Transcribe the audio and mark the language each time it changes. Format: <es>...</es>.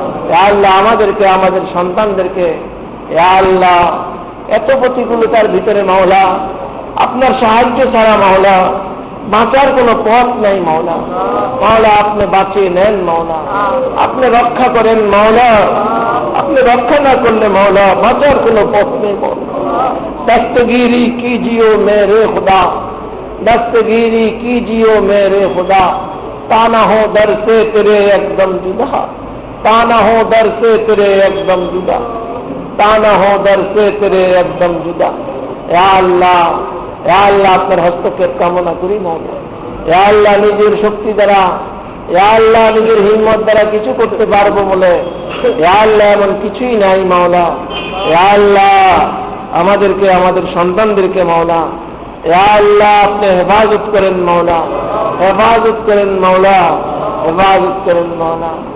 <bn>ইয়া আল্লাহ আমাদেরকে, আমাদের সন্তানদেরকে ইয়া আল্লাহ এত প্রতিকূলতার ভিতরে মাওলা আপনার সাহায্য ছাড়া মাওলা বাঁচার কোনো পথ নাই মাওলা। মাওলা আপনি বাঁচিয়ে নেন মাওলা, আপনি রক্ষা করেন মাওলা, আপনি রক্ষা না করলে মাওলা বাঁচার কোনো পথ নেই মাওলা।</bn> <hi>दस्तगीरी कीजियो मेरे खुदा, दस्तगीरी कीजियो मेरे खुदा, ताना हो दर से तेरे एकदम जुदा, ताना हो दर से तेरे एकदम जुदा, ताना हो दर से तेरे एकदम जुदा।</hi> <bn>या अल्लाह, या अल्लाह আপনার হস্তক্ষেপ কামনা করি মাওলা। ইয়া আল্লাহ নিজের শক্তি দ্বারা, ইয়া আল্লাহ নিজের হিম্মত দ্বারা কিছু করতে পারবো বলে ইয়া আল্লাহ এমন কিছুই নাই মাওলা। ইয়া আল্লাহ আমাদেরকে, আমাদের সন্তানদেরকে মাওলা ইয়া আল্লাহ আপনি হেফাজত করেন মাওলা, হেফাজত করেন মাওলা, হেফাজত করেন মাওলা।</bn>